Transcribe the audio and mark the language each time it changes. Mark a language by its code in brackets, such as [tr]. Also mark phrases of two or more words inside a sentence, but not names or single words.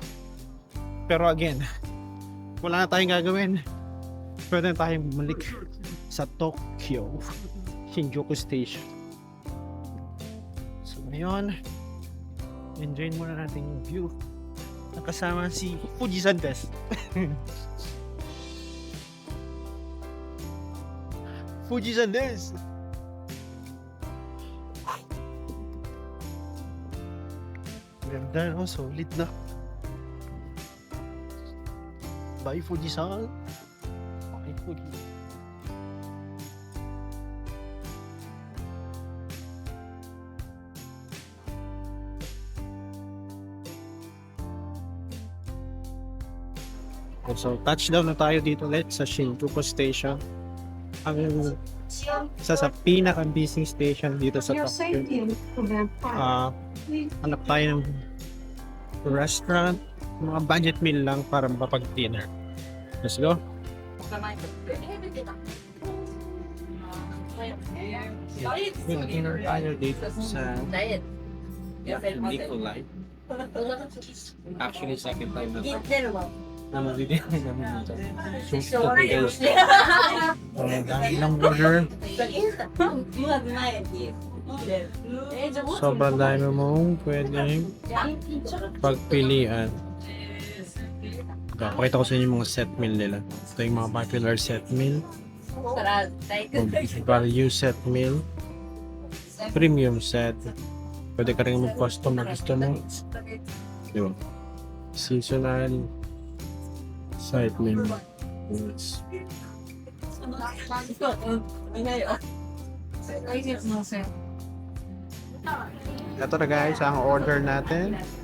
[tl] Pero again, wala na tayong gagawin. Pwede na tayong bumalik sa Tokyo Shinjuku Station. So ngayon, enjoy muna natin yung view. Nakasama si Fuji-san desu. Fuji-san desu. Ganda, no? Solid na. Bye, Fuji-san. Bye, Fuji. So, touchdown na tayo dito ulit sa Shinjuku Station. Ang isa sa pinaka-busy station dito sa Tokyo. Hanap tayo ng restaurant, mga [en] budget meal [tl] lang para mapag-dinner. [en] Let's go. [tl] Dinner tayo dito sa Nikolai. Actually, [en] second time [tl] na namabili namin dito. Dami ng burger. Sobrang dami mong pwedeng pagpilian. Pakita ko sa inyo yung mga [en] set meal [tl] nila. Ito yung mga [en] popular set meal. Value set meal. Premium set. [tl] Pwede ka rin mag-custom na gusto mo. Diba? Seasonal. [en] Side menu. Yes. [tl] Ito na guys, ang order natin.